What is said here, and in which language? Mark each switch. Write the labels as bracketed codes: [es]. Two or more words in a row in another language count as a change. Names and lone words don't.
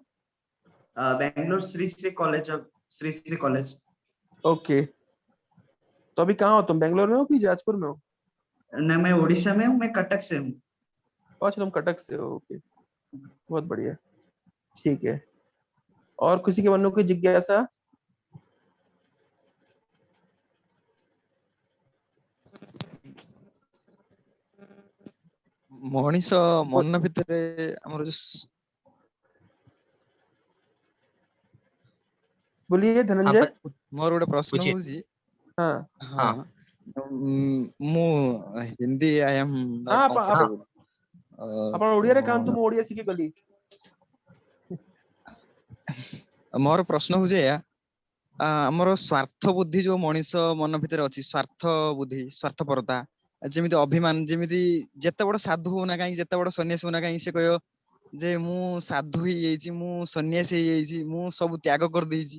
[hi] बैंगलोर श्री श्री कॉलेज। ओके, तो अभी कहाँ हो तुम, बेंगलोर में हो कि जाजपुर में हो? नहीं, मैं उड़ीसा में हूँ, मैं कटक से हूँ। अच्छा, तुम कटक से हो, ओके, बहुत बढ़िया, ठीक है। और किसी के मन में कोई जिज्ञासा? [or] ମଣିଷ ମନ ଭିତରେ ଆମର [hi] बोलिए धनंजय। [or] ମୋର ଗୋଟେ ପ୍ରଶ୍ନ [hi] पूछिए। [or] ହଉଛି। [hi] हाँ [or] ହଁ ମୁଁ ହିନ୍ଦୀ [en] I am not [hi] हाँ [en] କମ୍ଫର୍ଟେବଲ। [or] ଆପଣ ଓଡ଼ିଆରେ କାନ୍ତୁ, ମୁଁ ଓଡ଼ିଆ ଶିଖି ଗଲି। ମୋର ପ୍ରଶ୍ନ ହଉଛି ଏଇଆ, ଆମର ସ୍ୱାର୍ଥ ବୁଦ୍ଧି ଯୋଉ ମଣିଷ ମନ ଭିତରେ ଅଛି, ସ୍ୱାର୍ଥ ବୁଦ୍ଧି, ସ୍ୱାର୍ଥପରତା, ଯେମିତି ଅଭିମାନ, ଯେମିତି ଯେତେ ବଡ ସାଧୁ ହଉନା କାହିଁକି, ଯେତେ ବଡ ସନ୍ନ୍ୟାସୀ ହଉନା କାହିଁକି, ସେ କହିବ ଯେ ମୁଁ ସାଧୁ ହେଇଯାଇଛି, ମୁଁ ସନ୍ନ୍ୟାସୀ ହେଇଯାଇଛି, ମୁଁ ସବୁ ତ୍ୟାଗ କରିଦେଇଛି।